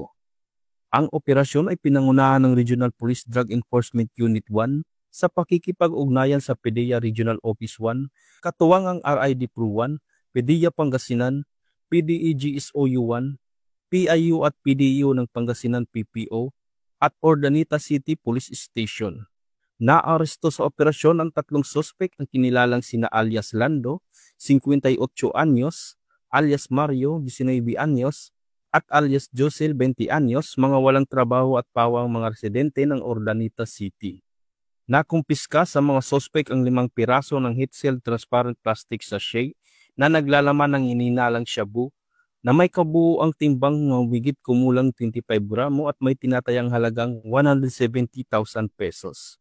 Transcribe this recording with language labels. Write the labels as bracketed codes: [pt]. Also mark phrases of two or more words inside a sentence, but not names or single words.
[tl] Ang operasyon ay pinangunahan ng Regional Police Drug Enforcement Unit 1 sa pakikipag-ugnayan sa PDEA Regional Office 1, katuwang ang RID Pro 1, PDEA Pangasinan, PDEGSOU 1, PIU at PDU ng Pangasinan PPO, at Urdaneta City Police Station. Naaresto sa operasyon ang 3 suspek ang kinilalang sina alias Lando, 58 anyos, alias Mario, 19 anyos, at alias Josel, 20 anyos, mga walang trabaho at pawang mga residente ng Urdaneta City. Nakumpiska sa mga suspek ang 5 piraso ng [en] heat-sealed transparent plastic sachet [tl] na naglalaman ng ininalang shabu, na may kabuuang timbang ng higit kumulang 25 gramo at may tinatayang halagang 170,000 pesos.